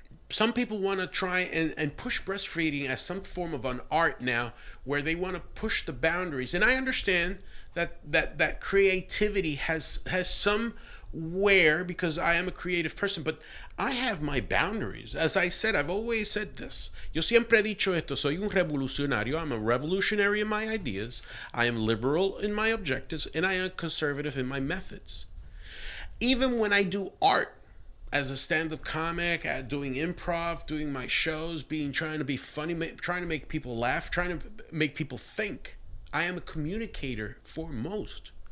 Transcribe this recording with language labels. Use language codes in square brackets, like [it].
[en] some people want to try and push breastfeeding as some form of an art now, where they want to push the boundaries. And I understand that creativity has somewhere, because I am a creative person, but I have my boundaries. As I said, I've always said this. [es] Yo siempre he dicho esto, soy un revolucionario. [en] I'm a revolutionary in my ideas. I am liberal in my objectives, and I am conservative in my methods. Even when I do art, as a stand-up comic, doing improv, doing my shows, trying to be funny, trying to make people laugh, trying to make people think, I am a communicator foremost.